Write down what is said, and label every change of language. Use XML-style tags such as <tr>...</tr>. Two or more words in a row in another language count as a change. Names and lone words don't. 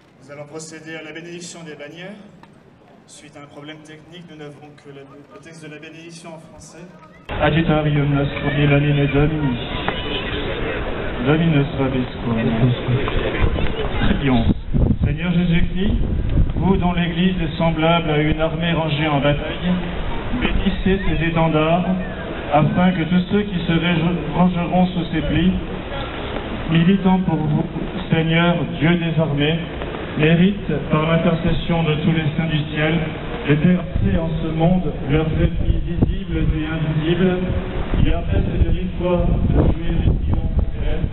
<fr>Nous allons procéder à la bénédiction des bannières. Suite à un problème technique, nous n'avons que le texte de la bénédiction en français.</fr> <la>Adjutarium nostrum in nomine Domini. Dominus vobiscum.</la> <fr>Prions. Seigneur Jésus-Christ, vous dont l'Église est semblable à une armée rangée en bataille, bénissez ces étendards, afin que tous ceux qui se rangeront sous ces plis, militant pour vous, Seigneur, Dieu des armées, méritent, par l'intercession de tous les saints du ciel, de percer en ce monde leurs ennemis visibles et invisibles, qui permettent de une fois de jouer les triomphes célestes.</fr>